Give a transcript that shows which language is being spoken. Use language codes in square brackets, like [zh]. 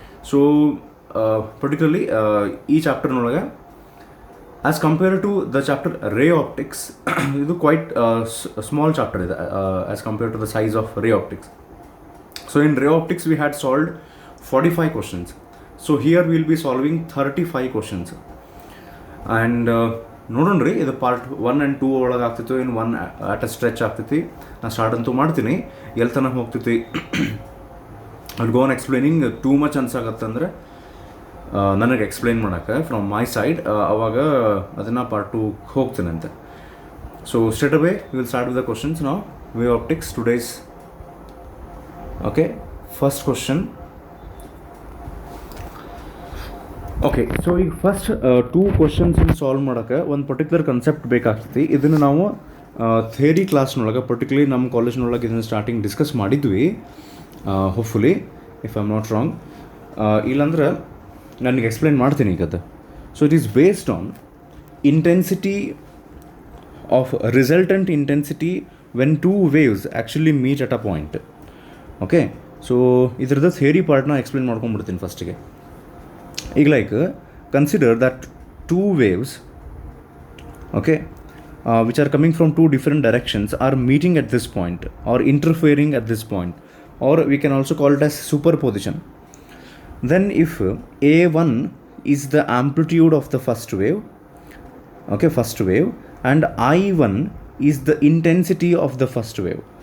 [en] So particularly ಈ ಚಾಪ್ಟರ್ನೊಳಗೆ as compare to the chapter ray optics, ಇದು ಕ್ವೈಟ್ ಸ್ಮಾಲ್ ಚಾಪ್ಟರ್ ಇದೆ as compare to the size of ray optics. So in ray optics we had solved 45 questions. So here we will be solving 35 questions. [kn] And ನೋಡೋಣ್ರಿ, ಇದು part 1 and 2 ಒಳಗೆ ಆಗ್ತಿತ್ತು, ಇನ್ನು 1 ಆಟ್ ಅ stretch ಆಗ್ತೈತಿ. ನಾನು ಸ್ಟಾರ್ಟ್ ಅಂತೂ ಮಾಡ್ತೀನಿ, ಎಲ್ಲಿ ತನಕ ಹೋಗ್ತೈತಿ ಅಲ್ಲಿ [en] go on explaining too much [kn] ಅನ್ಸಾಗತ್ತಂದ್ರೆ ನನಗೆ ಎಕ್ಸ್ಪ್ಲೈನ್ ಮಾಡೋಕ್ಕೆ ಫ್ರಮ್ ಮೈ ಸೈಡ್, ಅವಾಗ ಅದನ್ನು part 2 ಹೋಗ್ತೀನಂತೆ. [en] So straight away will start with the questions. ನಾವು wave optics todays. Okay, first question. [kn] Okay, so ಈಗ ಫಸ್ಟ್ 2 ಕ್ವಶನ್ಸನ್ನು ಸಾಲ್ವ್ ಮಾಡೋಕ್ಕೆ ಒಂದು ಪರ್ಟಿಕ್ಯುಲರ್ ಕನ್ಸೆಪ್ಟ್ ಬೇಕಾಗ್ತೈತಿ. ಇದನ್ನು ನಾವು ಥಿಯರಿ ಕ್ಲಾಸ್ನೊಳಗೆ, ಪರ್ಟಿಕ್ಯುಲರ್ಲಿ ನಮ್ಮ ಕಾಲೇಜ್ನೊಳಗೆ ಇದನ್ನು ಸ್ಟಾರ್ಟಿಂಗ್ ಡಿಸ್ಕಸ್ ಮಾಡಿದ್ವಿ, [en] Hopefully if I am not wrong. [kn] ಇಲ್ಲಾಂದ್ರೆ ನನಗೆ ಎಕ್ಸ್ಪ್ಲೈನ್ ಮಾಡ್ತೀನಿ ಈಗ ಅದು. [en] So it is based on intensity of resultant intensity when 2 waves actually meet at a point. [kn] Okay, so ಇದ್ರದ್ದು ಥಿಯರಿ ಪಾರ್ಟ್ನ ಎಕ್ಸ್ಪ್ಲೈನ್ ಮಾಡ್ಕೊಂಡ್ಬಿಡ್ತೀನಿ ಫಸ್ಟಿಗೆ. [en] ಈಗ like consider that 2 waves, okay, which are coming from 2 different directions are meeting at this point or interfering at this point, or we can also call it as superposition. Then if A1 is the amplitude of the first wave, okay, first wave, and I1 is the intensity of the first wave.